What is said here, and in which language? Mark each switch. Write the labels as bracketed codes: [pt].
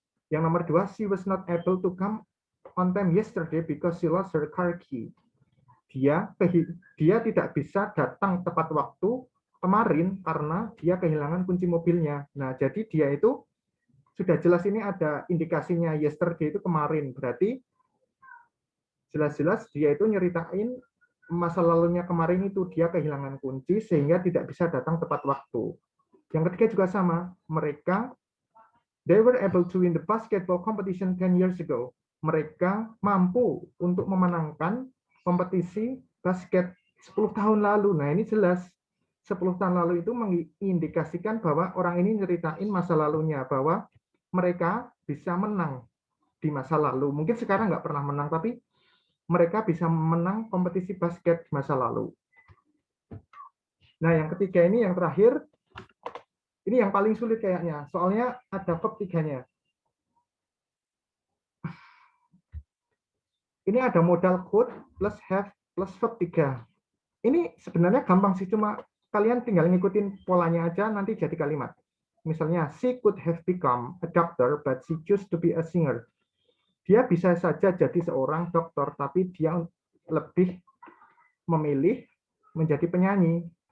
[id] Yang nomor 2, [en] she was not able to come on time yesterday because she lost her car key. [id] Dia tidak bisa datang tepat waktu kemarin karena dia kehilangan kunci mobilnya. Nah, jadi dia itu sudah jelas ini ada indikasinya yesterday itu kemarin. Berarti jelas-jelas dia itu nyeritain masa lalunya kemarin itu dia kehilangan kunci sehingga tidak bisa datang tepat waktu. Yang ketiga juga sama, mereka [en] they were able to win the basketball competition 10 years ago. [id] Mereka mampu untuk memenangkan kompetisi basket 10 tahun lalu. Nah, ini jelas 10 tahun lalu itu mengindikasikan bahwa orang ini nyeritain masa lalunya, bahwa mereka bisa menang di masa lalu. Mungkin sekarang nggak pernah menang, tapi mereka bisa menang kompetisi basket di masa lalu. Nah, yang ketiga ini, yang terakhir, ini yang paling sulit kayaknya, soalnya ada verb 3-nya. Ini ada modal could plus have plus verb 3. Ini sebenarnya gampang sih, cuma kalian tinggal ngikutin polanya aja, nanti jadi kalimat. [en] Misalnya, she could have become a doctor, but she chose to be a singer. [id] Dia bisa saja jadi seorang dokter, tapi dia lebih memilih menjadi penyanyi.